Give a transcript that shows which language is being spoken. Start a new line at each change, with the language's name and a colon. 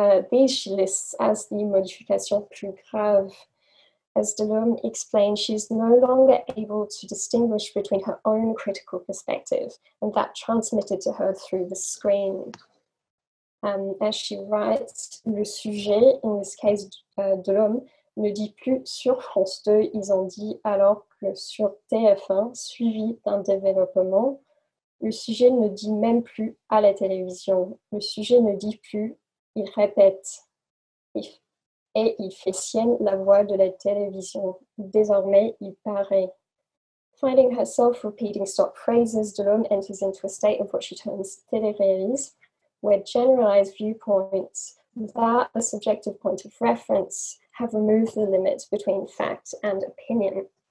English: These she lists as the
French: modifications plus graves.
English: As Delaume explains, she is no longer able to distinguish between her own critical perspective and that transmitted to her through the screen. As she writes,
French: le sujet,
English: in this case Delaume,
French: ne dit plus sur France 2, ils ont dit, alors que sur TF1, suivi d'un développement, le sujet ne dit même plus à la télévision. Le sujet ne dit plus, il répète. Et il fait sienne la voix de la télévision. Désormais, il paraît.
English: Finding herself repeating stock phrases, Delaume enters into a state of what she terms téléréalisme, where generalized viewpoints, without a subjective point of reference, have removed the limits between fact and opinion.